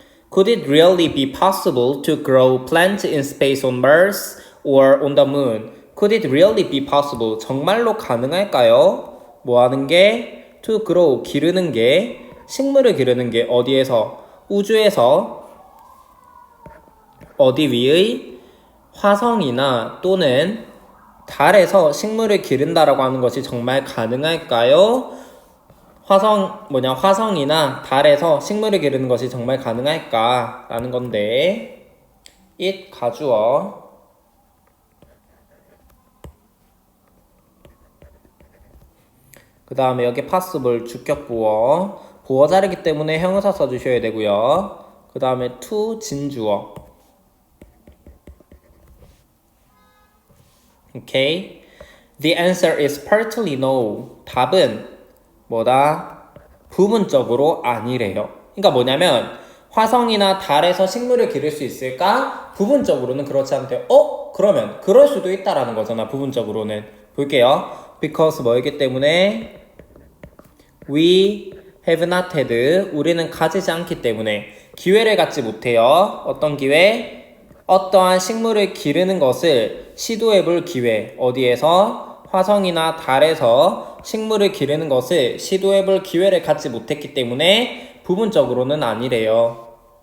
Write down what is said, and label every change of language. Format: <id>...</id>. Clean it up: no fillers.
<en>Could it really be possible to grow plants in space on Mars or on the moon? Could it really be possible?</en> <ko>정말로 가능할까요? 뭐 하는 게?</ko> <en>To grow,</en> <ko>기르는 게, 식물을 기르는 게 어디에서? 우주에서, 어디 위의? 화성이나 또는 달에서 식물을 기른다라고 하는 것이 정말 가능할까요? 화성이나 달에서 식물을 기르는 것이 정말 가능할까? 라는 건데, it 가주어. 그 다음에 여기 possible 주격 보어. 보어 자리기 때문에 형용사 써주셔야 되고요. 그 다음에 to 진주어.</ko> <en>오케이. The answer is partly no.</en> <ko>답은 뭐다? 부분적으로 아니래요. 그러니까 뭐냐면 화성이나 달에서 식물을 기를 수 있을까? 부분적으로는 그렇지 않대요. 그러면 그럴 수도 있다라는 거잖아. 부분적으로는. 볼게요.</ko> <en>Because</en> <ko>뭐이기 때문에</ko> <en>we have not had.</en> <ko>우리는 가지지 않기 때문에 기회를 갖지 못해요. 어떤 기회? 어떠한 식물을 기르는 것을 시도해볼 기회. 어디에서? 화성이나 달에서 식물을 기르는 것을 시도해볼 기회를 갖지 못했기 때문에 부분적으로는 아니래요.</ko>